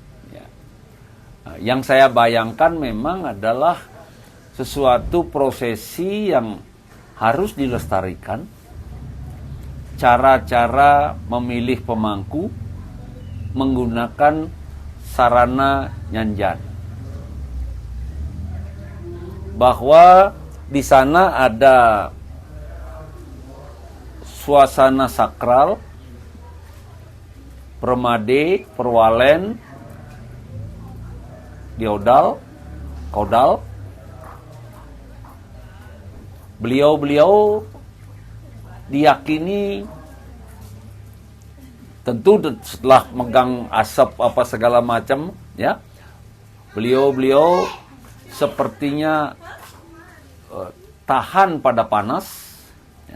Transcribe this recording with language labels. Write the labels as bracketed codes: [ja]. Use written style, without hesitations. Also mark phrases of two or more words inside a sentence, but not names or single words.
[id] Yang saya bayangkan memang adalah sesuatu prosesi yang harus dilestarikan. Cara-cara memilih pemangku menggunakan sarana Nyanjan. Bahwa di sana ada suasana sakral, permade, perwalen, diodal, kaudal. Beliau diyakini tentu setelah megang asap apa segala macam, ya. Beliau sepertinya tahan pada panas, ya.